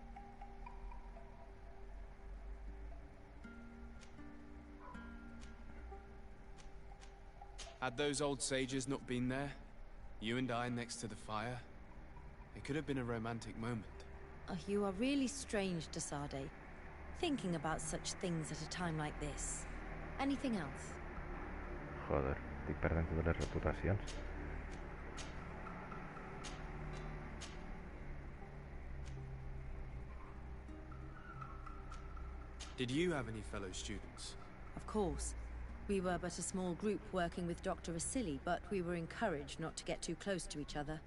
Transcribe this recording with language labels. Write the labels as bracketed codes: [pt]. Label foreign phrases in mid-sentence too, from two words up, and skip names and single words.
[en] Had those old sages not been there, you and I next to the fire, it could have been a romantic moment. Oh, you are really strange, Desade. Thinking about such things at a time like this. Anything else? [ca] Joder, estic perdent totes les reputacions. [en] Did you have any fellow students? Of course. We were but a small group working with Dr. Vasily, but we were encouraged not to get too close to each other.